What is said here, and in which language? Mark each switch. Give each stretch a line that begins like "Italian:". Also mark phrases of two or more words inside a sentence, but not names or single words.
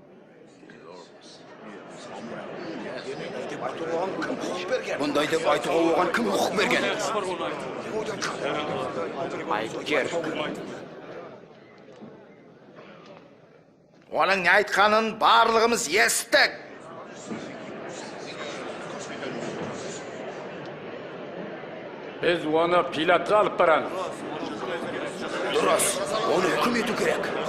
Kazakh: Бұндай деп айтуға оған кім құқық берген? Айыпкер. Оның не айтқанын барлығымыз естік. Biz onu Pilat'a alıp baramız. Дұрыс, оны үкім ету керек.